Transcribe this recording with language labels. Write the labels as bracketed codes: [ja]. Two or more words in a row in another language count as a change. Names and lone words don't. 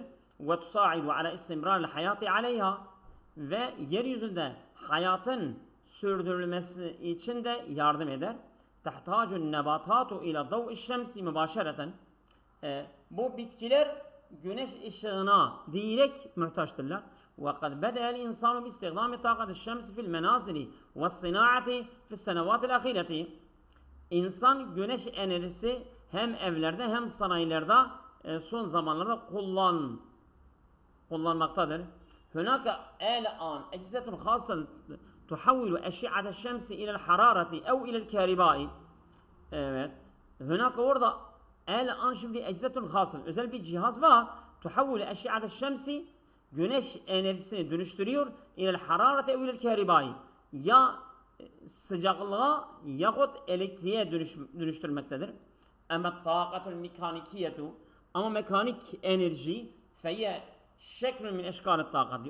[ar] وتساعد على استمرار الحياة عليها. [tr] Ve yeryüzünde hayatın sürdürülmesi için de yardım eder. [ar] تحتاج النباتات إلى ضوء الشمس مباشرة. [tr] Bu bitkiler güneş ışığına direkt muhtaçtırlar. [ar] وقد بدأ الإنسان باستخدام طاقة الشمس في المنازل والصناعة في السنوات الأخيرة. [tr] İnsan güneş enerjisi hem evlerde hem sanayilerde son zamanlarda kullanmaktadır. [ar] Hunaka الآن أجهزة خاصة تحول أشعة الشمس إلى الحرارة أو إلى الكهرباء. [tr] Evet. Hunaka orada الآن şimdi [ar] أجهزة خاصة [tr] özel bir cihaz var. [ar] تحول أشعة الشمس [tr] güneş enerjisini dönüştürüyor [ar] إلى الحرارة أو إلى الكهرباء. [tr] Ya sıcaklığa yahut elektriğe dönüştürmektedir. [ar] أما الطاقة الميكانيكية, [tr] ama mekanik enerji [ar] فهي شكل من أشكال الطاقة.